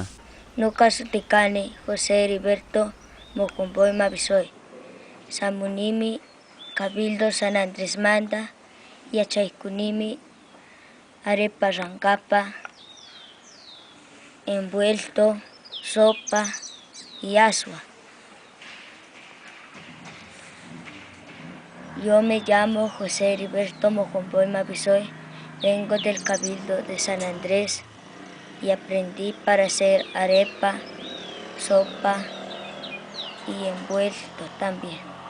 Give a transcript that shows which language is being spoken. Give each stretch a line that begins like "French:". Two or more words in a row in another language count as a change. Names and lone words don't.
Inga: Lucas Ticane José Heriberto Mocumboy Mabisoy Samunimi Cabildo San Andrés Manda Yachaykunimi arepa rancapa
Spanish: envuelto sopa y
Inga: asua.
Spanish: Yo me llamo José Heriberto Mocumboy Mabisoy, vengo del Cabildo de San Andrés y aprendí para hacer arepa, sopa y envuelto también.